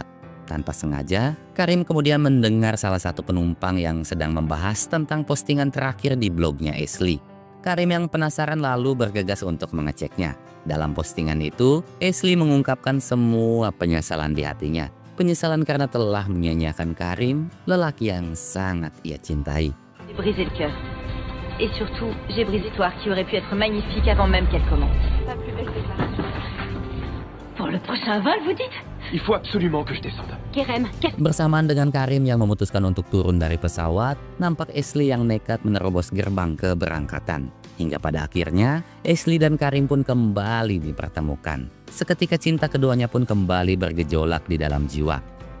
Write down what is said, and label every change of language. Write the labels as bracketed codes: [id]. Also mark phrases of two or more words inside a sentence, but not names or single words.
[id] Tanpa sengaja, Karim kemudian mendengar salah satu penumpang yang sedang membahas tentang postingan terakhir di blognya Ashley. Karim yang penasaran lalu bergegas untuk mengeceknya. Dalam postingan itu, Ashley mengungkapkan semua penyesalan di hatinya. Penyesalan karena telah menyia-nyiakan Karim, lelaki yang sangat ia cintai. [fr] J'ai brisé le cœur. Et surtout, j'ai brisé l'histoire qui aurait pu être magnifique avant même qu'elle commence. Pour le prochain vol, vous dites? Il faut absolument que je descende. Kerem, [id] Bersamaan dengan Karim yang memutuskan untuk turun dari pesawat, nampak Ashley yang nekat menerobos gerbang keberangkatan. Hingga pada akhirnya, Ashley dan Karim pun kembali dipertemukan. Seketika cinta keduanya pun kembali bergejolak di dalam jiwa.